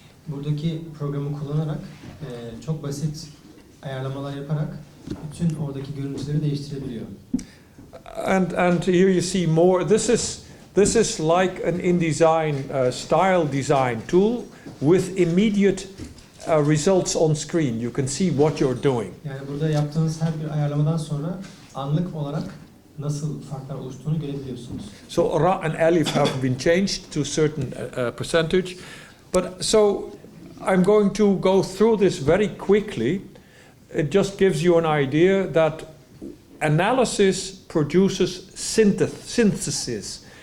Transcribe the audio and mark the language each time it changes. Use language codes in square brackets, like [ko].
[tr] Buradaki programı kullanarak çok basit ayarlamalar yaparak bütün oradaki görüntüleri değiştirebiliyor. [en] And here you see more. This is like an InDesign style design tool with immediate results on screen. You can see what you're doing. [tr] Yani burada yaptığınız her bir ayarlamadan sonra anlık olarak nasıl farklar oluştuğunu görebiliyorsunuz. [en] So ra and alif have been changed to a certain percentage, but so I'm going to go through this very quickly. It just gives you an idea that analysis produces synthesis.